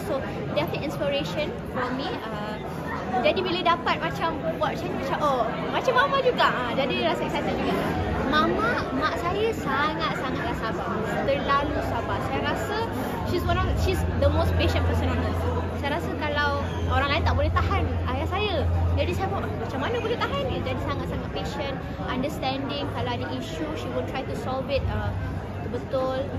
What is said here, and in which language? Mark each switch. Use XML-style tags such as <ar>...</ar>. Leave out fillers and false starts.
<en>So definitely inspiration for me.</en> <ms>Jadi bila dapat macam buat macam ni, macam Mama juga. Jadi rasa excited juga. Mak saya sangatlah sabar. Terlalu sabar. Saya rasa</ms> <en>she's the most patient person on earth.</en> <ms>Saya rasa kalau orang lain tak boleh tahan ayah saya. Jadi saya buat macam mana boleh tahan dia. Jadi sangat-sangat patient, understanding. Kalau ada issue,</ms> <en>she will try to solve it</en> <ms>betul.</ms>